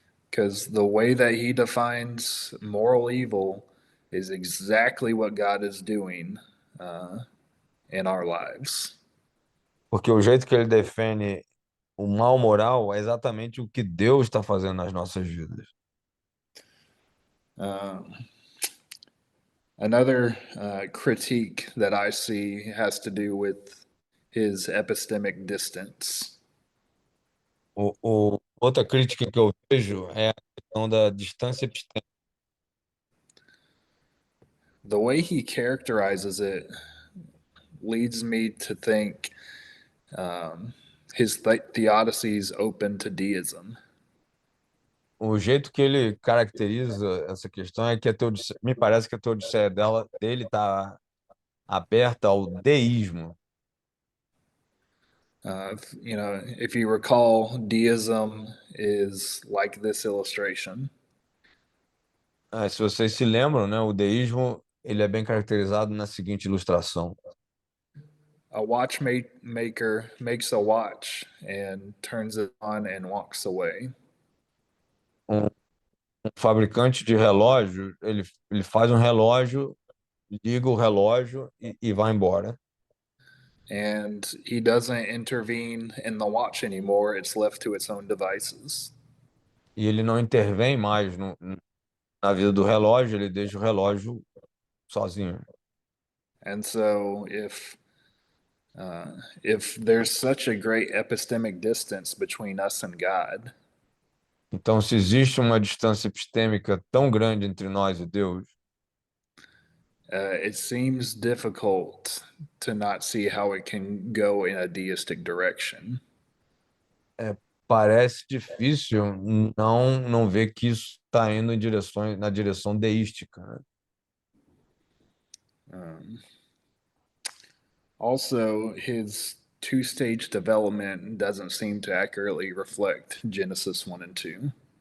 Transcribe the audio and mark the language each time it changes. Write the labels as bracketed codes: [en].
[en] Because the way that he defines moral evil is exactly what God is doing in our lives. [pt] Porque o jeito que ele define o mal moral é exatamente o que Deus está fazendo nas nossas vidas. [en] Another critique that I see has to do with his epistemic distance. [pt] Outra crítica que eu vejo é a questão da distância epistêmica. [en] The way he characterizes it leads me to think his theodicy open to deism. [pt] O jeito que ele caracteriza essa questão é que me parece que a teodiceia dele está aberta ao deísmo. [en] If you recall, deism is like this illustration. [pt] Se vocês se lembram, né, o deísmo ele é bem caracterizado na seguinte ilustração. [en] A watchmaker makes a watch and turns it on and walks away. [pt] Um fabricante de relógio, ele faz um relógio, liga o relógio e vai embora. [en] And he doesn't intervene in the watch anymore. It's left to its own devices. [pt] E ele não intervém mais na vida do relógio, ele deixa o relógio sozinho. [en] And so if there's such a great epistemic distance between us and God, [pt] Então, se existe uma distância epistêmica tão grande entre nós e Deus, [en] it seems difficult to not see how it can go in a deistic direction. [pt] parece difícil não ver que isso está indo na direção deística, né? [en] Also, his two-stage development doesn't seem to accurately reflect Genesis 1 and 2.